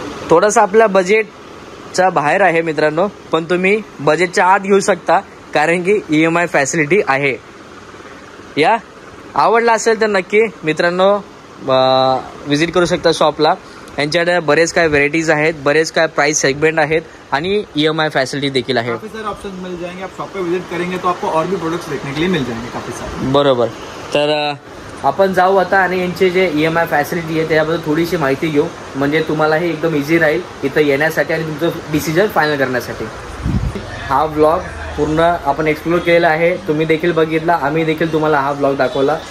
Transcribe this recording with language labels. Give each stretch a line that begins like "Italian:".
Marathi: थोडंसं आपल्या बजेटच्या बाहेर आहे मित्रांनो, पण तुम्ही बजेटच्या आत घेऊ शकता कारण की EMI फॅसिलिटी आहे. या आवडला असेल तर नक्की मित्रांनो विजिट करू शकता शॉपला. यांच्याकडे बरेच काय व्हेरायटीज आहेत, बरेच काय प्राइस सेगमेंट आहेत आणि EMI फॅसिलिटी देखील आहे.
Hindi: काफी सारे ऑप्शन मिल जाएंगे. आप शॉप पे विजिट करेंगे तो आपको और भी प्रोडक्ट्स देखने के लिए मिल जाएंगे काफी सारे.
Marathi: बरोबर. तर आपण जाऊ आता आणि यांचे जे EMI फॅसिलिटी आहे त्याबद्दल थोडीशी माहिती घेऊ, म्हणजे तुम्हालाही एकदम इझी राहील इथं येण्यासाठी आणि तुमचं डिसिजन फायनल करण्यासाठी. हा व्लॉग पूर्ण आपण एक्सप्लोर केलेला आहे. तुम्ही देखील बघितला, आम्ही देखील तुम्हाला हा व्लॉग दाखवला.